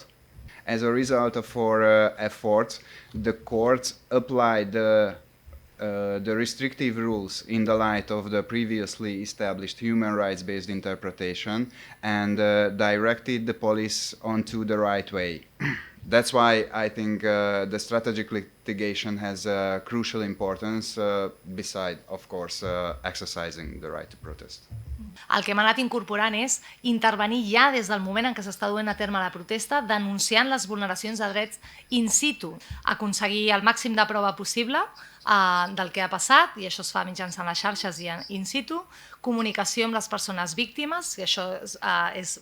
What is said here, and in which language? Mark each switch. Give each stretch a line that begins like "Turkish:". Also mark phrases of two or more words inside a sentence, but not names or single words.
English: As a result of our efforts, the courts applied the restrictive rules in the light of the previously established human rights-based interpretation and directed the police onto the right way. That's why I think the strategic litigation has crucial importance, beside, of course, exercising the right to protest.
Catalan: El que hem anat incorporant és intervenir ja des del moment en què s'està duent a terme la protesta, denunciant les vulneracions de drets
Latin: in situ,
Catalan: aconseguir el màxim de prova possible del que ha passat, i això es fa mitjançant les xarxes i
Latin: in situ,
Catalan: comunicació amb les persones víctimes, i això és